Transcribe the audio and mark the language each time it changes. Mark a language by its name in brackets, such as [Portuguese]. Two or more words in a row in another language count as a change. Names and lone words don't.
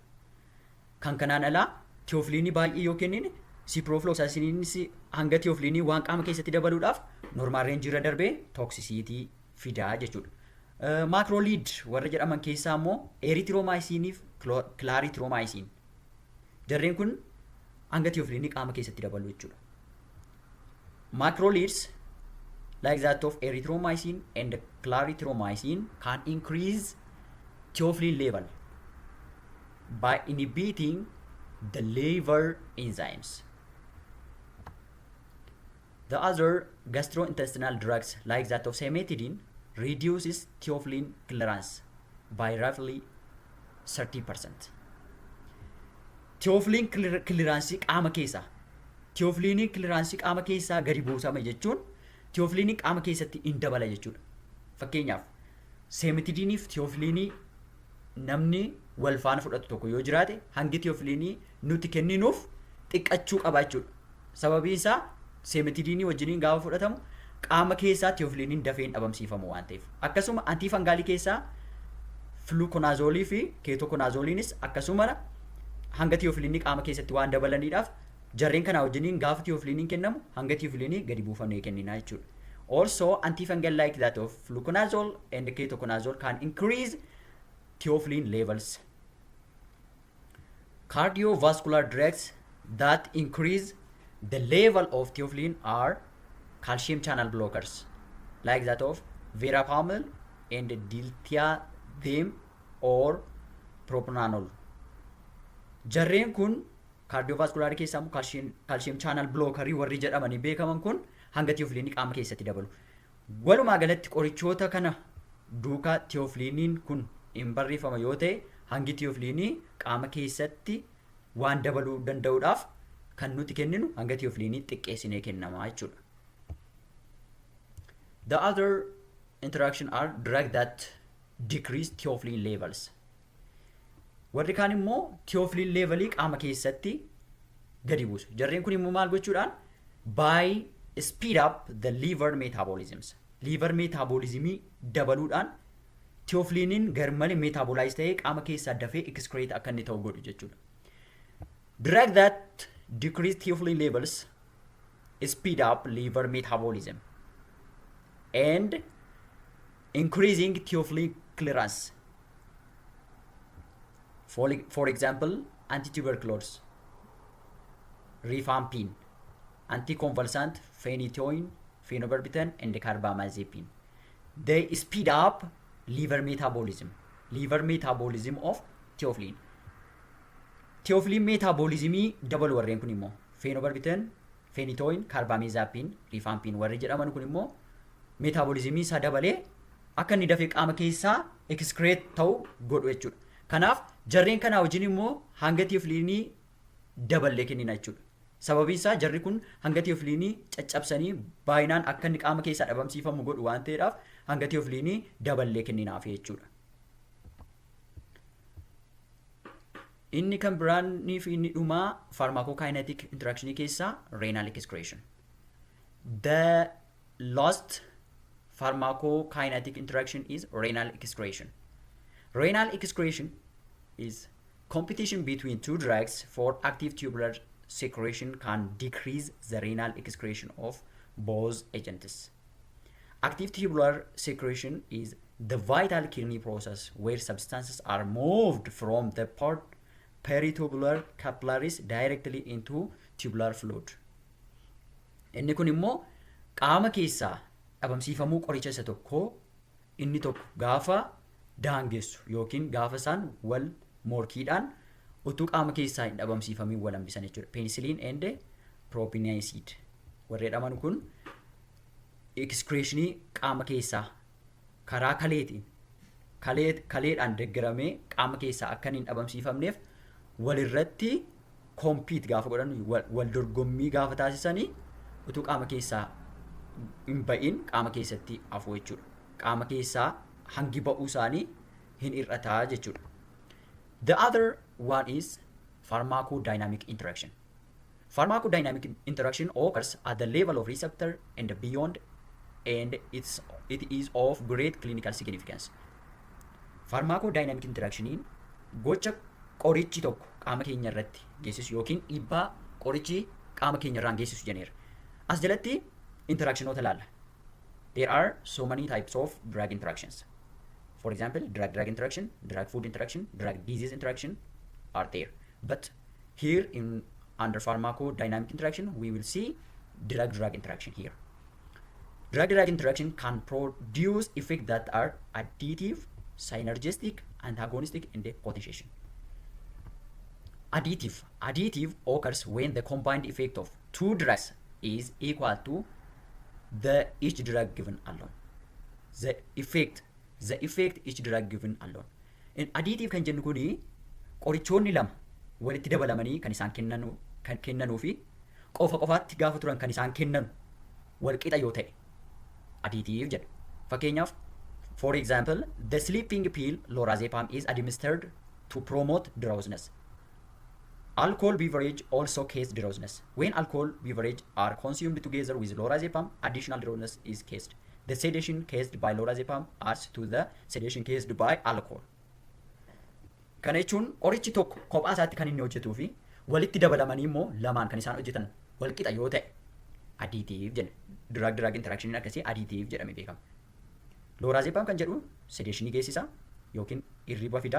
[Oromo] Kan kanaan alaa theophylline baay'ee yoo kennine ciprofloxaciniinis hanga theophylline waan qaama keessatti dabaluudhaaf [English] normaal reenjii [Oromo] irra darbee tooksisiitii fidaa jechuudha. Macrolide warra jedhaman keessaa immoo erythromyciniif clarithromycin. Jarreen kun hanga theophylline qaama keessatti dabalu jechuudha. [English] Macrolides like that of erythromycin and clarithromycin can increase theophylline level by inhibiting the liver enzymes. The other gastrointestinal drugs like that of cimetidine reduces theophylline clearance by roughly 30%. [Oromo] Theophylline clearance qaama keessaa. Theophylline clearance qaama keessaa gadi buusama jechuun theophylline qaama keessatti in dabala jechuudha. Fakkeenyaaf cimetidiniif theophylline namni wal faana fudhatu tokko yoo jiraate hangi theophylline nuti kenninuuf xiqqachuu qaba jechuudha. Sababiin isaa cimetidinii wajjiniin gaafa fudhatamu qaama keessaa theophylline dafeen dhabamsiifamu waan ta'eef. Akkasuma antiifangaalii keessaa fluconazolii fi ketoconazoliinis akkasuma hanga theophylline qaama keessatti waan dabalaniidhaaf jarreen kana wajjiniin gaafa theophylline kennamu hanga theophylline gadi buufamee kenninaa jechuudha. [English] Also, antifungal like that of fluconazole and ketoconazole can increase theophylline levels. Cardiovascular drugs that increase the level of theophylline are calcium channel blockers like that of verapamil and diltiazem or propranolol. [Oromo] Jarreen kun cardiovascular keessaa [English] calcium channel blockerii [Oromo] warri jedhamanii beekaman kun hanga theophylline qaama keessatti dabalu. Walumaa galatti qorichoota kana duukaa theophylline kun hin barreeffama yoo ta'e hangi theophylline qaama keessatti waan dabaluu danda'uudhaaf kan nuti kenninu hanga theophylline xiqqeessinee kennamaa jechuudha. [English] The other interaction are drugs that decrease theophylline levels. [Oromo] Warri kaan immoo theophylline levelii qaama keessatti gadi buusu. Jarreen kun immoo maal gochuudhaan [English] by speed up the liver metabolisms. Liver metabolismii [Oromo] dabaluudhaan theophylline garmalee metabolize ta'ee qaama keessaa dafee excrete akka inni ta'u godhu jechuudha. [English] Drugs that decrease theophylline levels speed up liver metabolism and increasing theophylline clearance. For example, antituberculous, rifampin, anticonvulsant, phenytoin, phenobarbital, and carbamazepine. They speed up liver metabolism of theophylline. [Oromo] Theophylline metabolismii dabalu warreen kun immoo phenobarbital, phenytoin, carbamazepine, rifampin warri jedhaman kun immoo metabolismii isaa dabalee akka inni dafee qaama keessaa excrete ta'u godhu jechuudha. Kanaaf jarreen kanaa wajjin immoo hanga theophyllinii daballee kennina jechuudha. Sababiin isaa jarri kun hanga theophyllinii caccabsanii baay'inaan akka inni qaama keessaa dhabamsiifamu godhu waan ta'eedhaaf hanga theophyllinii daballee kenninaaf jechuudha. Inni kan biraanii fi inni dhumaa [English] pharmacokinetic interaction [Oromo] keessaa [English] renal excretion. The last pharmacokinetic interaction is renal excretion. Renal excretion is competition between two drugs for active tubular secretion can decrease the renal excretion of both agents. Active tubular secretion is the vital kidney process where substances are moved from the peritubular capillaries directly into tubular fluid. [Oromo] Inni kun immoo qaama keessaa dhabamsiifamuu qoricha isa tokko inni tokko gaafa daangessu yookiin gaafa isaan wal morkiidhaan utuu qaama keessaa hin dhabamsiifamiin wal hambisan jechuudha. [English] Penicillin and propionate [Oromo] warri jedhaman kun excretionii qaama keessaa karaa kaleedhaan deeggaramee qaama keessaa akka hin dhabamsiifamneef walirratti compete gaafa godhan wal dorgommii gaafa taasisanii utuu qaama keessaa hin ba'in qaama keessatti afuu jechuudha. Qaama keessaa hangi ba'uu isaanii hin hir'ataa jechuudha. [English] The other one is pharmacodynamic interaction. Pharmacodynamic interaction occurs at the level of receptor and beyond, and it is of great clinical significance. Pharmacodynamic interaction [Oromo] gocha qorichi tokko qaama keenya irratti geessisu yookiin dhiibbaa qorichi qaama keenya irraan geessisu jenneera. As jalatti interactionoota ilaalla. [English] There are so many types of drug interactions. For example, drug-drug interaction, drug-food interaction, drug-disease interaction are there. But here under pharmacodynamic interaction, we will see drug-drug interaction here. Drug-drug interaction can produce effects that are additive, synergistic, antagonistic, and potentiation. Additive occurs when the combined effect of two drugs is equal to each drug given alone. The effect each drug given alone. In additive [Oromo] kan jennu kuni qorichoonni lama walitti dabalamanii kan isaan kennanuu fi qofaatti gaafa turan kan isaan kennanu wal qixa yoo ta'e additive jedha. [English] Fakkeenyaaf for example, the sleeping pill lorazepam is administered to promote drowsiness. Alcohol beverage also cause drowsiness. When alcohol beverages are consumed together with lorazepam, additional drowsiness is caused. The sedation caused by lorazepam adds to the sedation caused by alcohol. [Oromo] Kana jechuun qorichi tokko kophaa isaatti kan inni hojjetuu fi walitti dabalamanii immoo lamaan kan isaan hojjetan wal qixa yoo ta'e additive jenna. [English] Drug interaction [Oromo] akkasii additive jedhamee beekama. Lorazepam kan jedhu sedationii geessisa yookiin hirriba fida.